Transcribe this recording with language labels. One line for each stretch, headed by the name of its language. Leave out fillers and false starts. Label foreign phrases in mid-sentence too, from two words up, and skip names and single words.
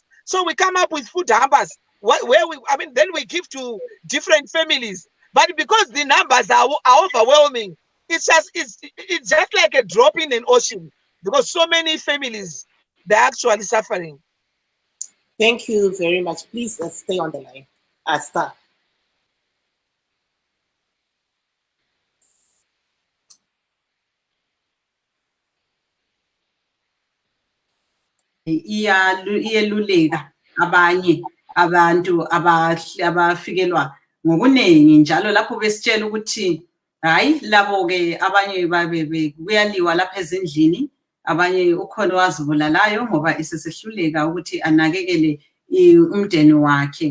English: So we come up with food hampers then we give to different families. But because the numbers are overwhelming, it's just like a drop in an ocean, because so many families, they're actually suffering. Thank you very much. Please stay on the line. Star.
North Ndebele: iyeluleka abanye abantu abafikelwa ngokuningi njalo lapho besitshela ukuthi hayi labo ke abanye kuyaliwa lapha ezindlini, abanye ukhona wazibulalayo ngoba isesehluleka ukuthi anakekele umndeni wakhe.